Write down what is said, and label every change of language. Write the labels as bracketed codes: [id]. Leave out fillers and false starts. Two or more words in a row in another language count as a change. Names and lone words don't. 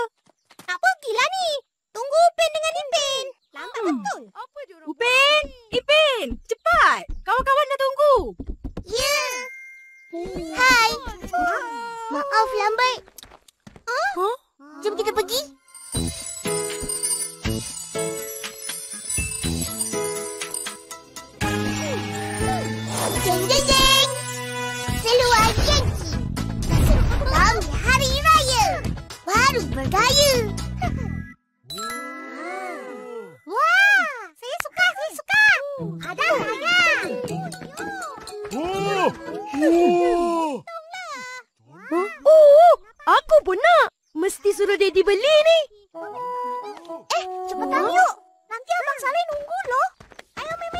[ms] Nak pergilah ni. Tunggu Upin dengan Ipin. Lambat betul. Apa dia orang Upin! Ipin! Cepat! Kawan-kawan dah tunggu. Ya. Hai. Maaf lambat. Jom kita pergi. Jeng jeng jeng. Seluar gengsi. Kami Hari Raya. Baru bergaya. Wah, saya suka. Ada. Aku pun nak. Mesti suruh Daddy beli ni. [id] Cepetan yuk. Nanti Abang Saleh nunggu loh. Ayo Mimi.